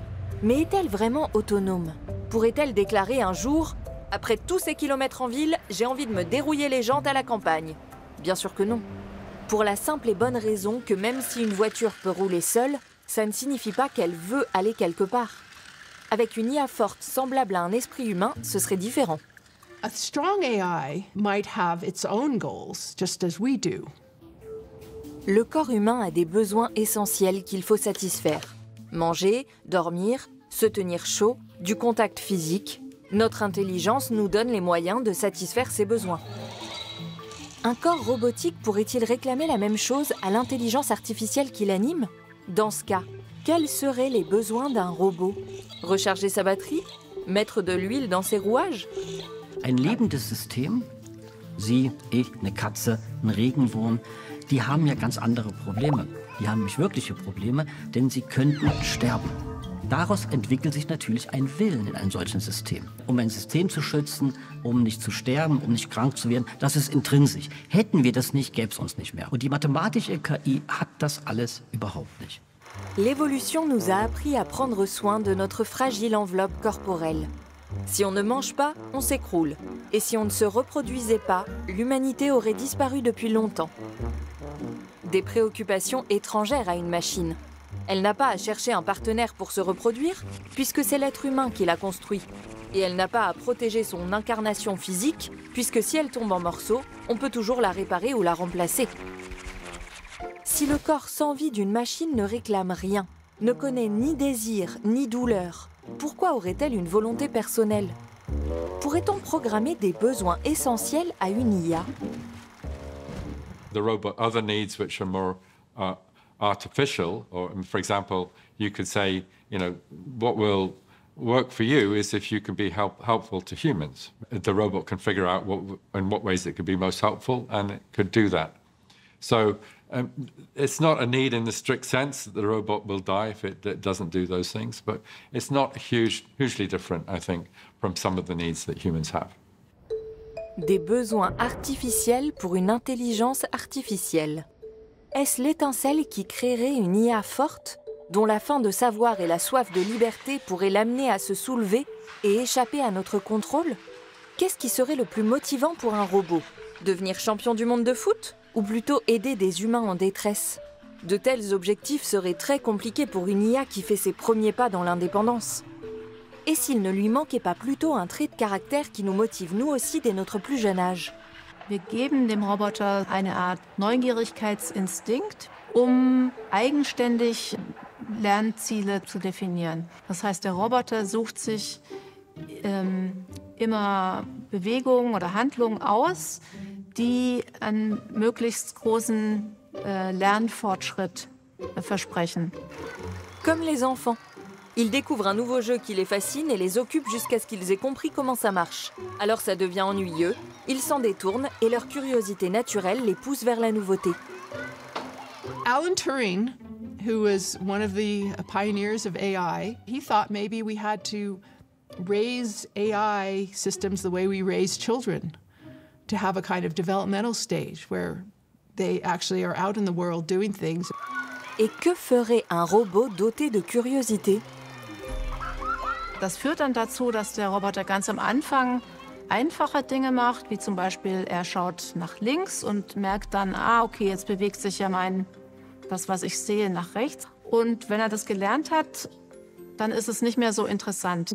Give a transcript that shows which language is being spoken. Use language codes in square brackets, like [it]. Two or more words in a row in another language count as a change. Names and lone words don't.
[fr] Mais est-elle vraiment autonome? Pourrait-elle déclarer un jour « Après tous ces kilomètres en ville, j'ai envie de me dérouiller les jantes à la campagne ?» Bien sûr que non. Pour la simple et bonne raison que même si une voiture peut rouler seule, ça ne signifie pas qu'elle veut aller quelque part. Avec une IA forte semblable à un esprit humain, ce serait différent. [en] A strong AI might have its own goals, just as we do. [fr] Le corps humain a des besoins essentiels qu'il faut satisfaire. Manger, dormir, se tenir chaud, du contact physique. Notre intelligence nous donne les moyens de satisfaire ces besoins. Un corps robotique pourrait-il réclamer la même chose à l'intelligence artificielle qui l'anime? Dans ce cas, quels seraient les besoins d'un robot? Recharger sa batterie? Mettre de l'huile dans ses rouages? [de] Ein lebendes System, Sie, ich, eine Katze, ein Regenwurm, die haben ja ganz andere Probleme. Die haben nämlich wirkliche Probleme, denn sie könnten sterben. Daraus entwickelt sich natürlich ein Willen in einem solchen System. Um ein System zu schützen, um nicht zu sterben, um nicht krank zu werden, das ist intrinsisch. Hätten wir das nicht, gäbe es uns nicht mehr. Und die mathematische KI hat das alles überhaupt nicht. [fr] L'évolution nous a appris à prendre soin de notre fragile enveloppe corporelle. Si on ne mange pas, on s'écroule. Et si on ne se reproduisait pas, l'humanité aurait disparu depuis longtemps. Des préoccupations étrangères à une machine. Elle n'a pas à chercher un partenaire pour se reproduire, puisque c'est l'être humain qui l'a construit. Et elle n'a pas à protéger son incarnation physique, puisque si elle tombe en morceaux, on peut toujours la réparer ou la remplacer. Si le corps sans vie d'une machine ne réclame rien, ne connaît ni désir ni douleur, pourquoi aurait-elle une volonté personnelle? Pourrait-on programmer des besoins essentiels à une IA? [en] The robot, other needs which are more artificial, or for example, you could say, you know, what will work for you is if you can be helpful to humans. The robot can figure out in what ways it could be most helpful, and it could do that. So it's not a need in the strict sense that the robot will die if it doesn't do those things, but it's not hugely different, I think, from some of the needs that humans have. [fr] Des besoins artificiels pour une intelligence artificielle. Est-ce l'étincelle qui créerait une IA forte, dont la faim de savoir et la soif de liberté pourraient l'amener à se soulever et échapper à notre contrôle? Qu'est-ce qui serait le plus motivant pour un robot? Devenir champion du monde de foot? Ou plutôt aider des humains en détresse? De tels objectifs seraient très compliqués pour une IA qui fait ses premiers pas dans l'indépendance. Et s'il ne lui manquait pas plutôt un trait de caractère qui nous motive nous aussi dès notre plus jeune âge? [de] Wir geben dem Roboter eine Art Neugierigkeitsinstinkt, eigenständig Lernziele zu definieren. Das heißt, der Roboter sucht sich immer Bewegungen oder Handlungen aus, die einen möglichst großen Lernfortschritt versprechen. [fr] Comme les enfants. Ils découvrent un nouveau jeu qui les fascine et les occupe jusqu'à ce qu'ils aient compris comment ça marche. Alors ça devient ennuyeux, ils s'en détournent et leur curiosité naturelle les pousse vers la nouveauté. [en] Alan Turing, who was one of the pioneers of AI, he thought maybe we had to raise AI systems the way we raise children, to have a kind of developmental stage where they actually are out in the world doing things. [fr] Et que ferait un robot doté de curiosité? [de] Das führt dann dazu, dass der Roboter ganz am Anfang einfache Dinge macht, wie zum Beispiel er schaut nach links und merkt dann, okay, jetzt bewegt sich ja das, was ich sehe, nach rechts. Und wenn er das gelernt hat, dann ist es nicht mehr so interessant.